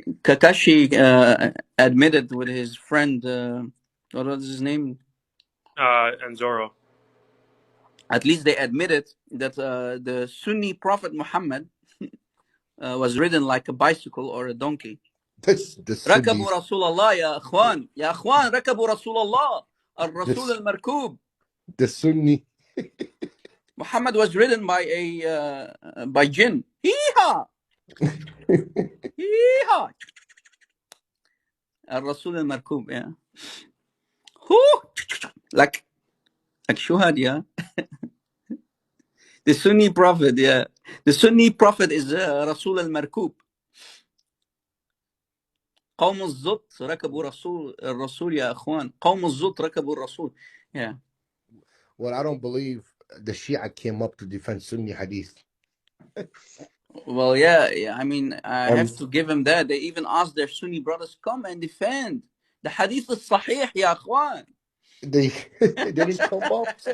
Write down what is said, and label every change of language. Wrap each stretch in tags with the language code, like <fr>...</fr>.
<en>Kakashi admitted with his friend, what was his name? And Zoro. At least they admitted that the Sunni Prophet Muhammad was ridden like a bicycle or a donkey. That's the</en> <ar>ركبوا</ar> <en>Sunnis.</en> <ar>رسول الله يا اخوان يا اخوان ركبوا رسول الله الرسول المركوب.</ar> <en>The Sunni. Muhammad was ridden by a by jinn. Hee-haw! Hee-haw!</en> <ar>الرسول المركوب,</ar> <en>yeah. Like shuhad, yeah. The Sunni Prophet, yeah. The Sunni Prophet is Rasul al-Markub.</en> <ar>قوم الزط ركبوا الرسول يا اخوان. قوم الزط ركبوا الرسول.</ar> <en>Yeah. Well, I don't believe the Shia came up to defend Sunni hadith. Well, yeah. I mean, I have to give him that. They even asked their Sunni brothers, come and defend the hadith al-sahih,</en> <ar>ya akhwan.</ar> <en>They didn't come up.</en>